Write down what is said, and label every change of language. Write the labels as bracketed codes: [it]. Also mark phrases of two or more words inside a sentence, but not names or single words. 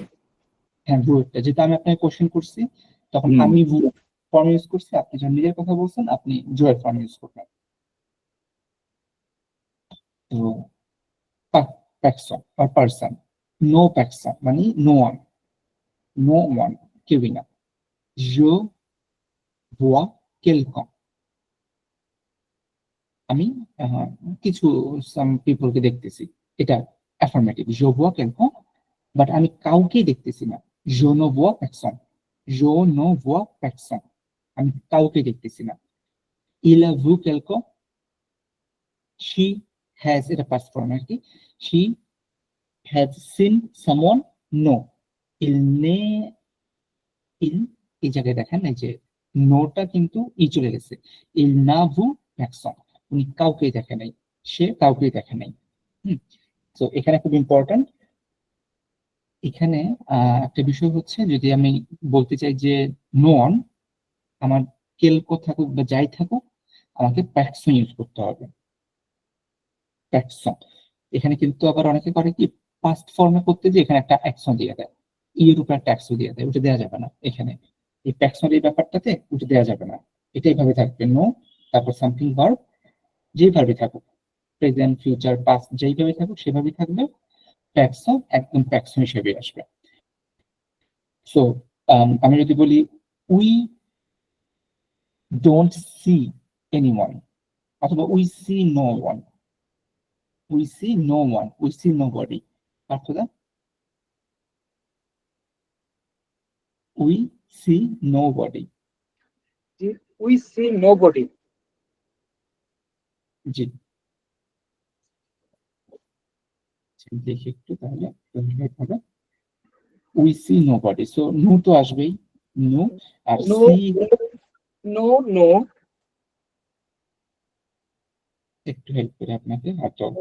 [bn] হ্যাঁ ভুটা, যেটা আমি আপনাকে কোশ্চেন করছি, তখন হুম, আমি ভু ফর্ম ইউজ করছি, আপনি যখন নিজের কথা বলছেন আপনি জো এর ফর্ম ইউজ করবেন। তো পার্সন আর পার্সন, নো পার্সন মানে [en] no one, no one, [bn] কেউই না। [fr] je vois quelqu'un, [bn] আমি কিছু [en] some peopleke [bn] দেখতেছি, এটা অ্যাফার্মেটিভ, [fr] je vois quelqu'un, [bn] বাট আমি কাউকেই দেখতেছি না, [fr] je ne vois personne, je ne vois personne, [bn] আমি কাউকে দেখতেছি না। [fr] il a vu quelqu'un, [en] she has, [bn] এটা [en] past form [bn] আর কি, [en] she has seen someone, no, [fr] il n'est, il, [bn] এই জায়গায় দেখেন এই যে নোটা কিন্তু ই চলে গেছে, [fr] il n'a vu personne, [bn] উনি কাউকেই দেখে নাই, সে কাউকেই দেখে নাই। তো এখানে খুব ইম্পর্টেন্ট, এখানে একটা বিষয় হচ্ছে, যদি আমি বলতে চাই যে নো অন, আমার কেলকো থাকুক বা যাই থাকুক, আমাকে প্যাকসন ইউজ করতে হবে, প্যাকসন। এখানে কিন্তু আবার অনেকে করে কি, পাস্ট ফর্মে করতে যে এখানে একটা অ্যাকশন দিয়ে দেয়, ইয়ের উপর একটা অ্যাকশন দিয়ে দেয়, ওটা দেওয়া যাবে না এখানে, এই প্যাকসন এই ব্যাপারটাতে ওটা দেওয়া যাবে না, এটা এইভাবে থাকবে, নো তারপর [en] something verb, [bn] যেই ভার্বই থাকুক, [en] present future past [bn] যেইভাবে থাকুক সেভাবেই থাকবে, প্যাকসন একদম প্যাকসন হিসেবে আসবে। [en] সো [bn] আমি যদি বলি [en] we don't see anyone, অথবা we see no one, we see no one, we see no body, অর্থটা we see no body. we see nobody. [bn] জি, দেখি একটু তাহলে হবে, [en] we see no body, [bn] সো নো তো আসবেই, নো, আর নো সি নো নো একটু হেল্প করে আপনাকে, হয়তো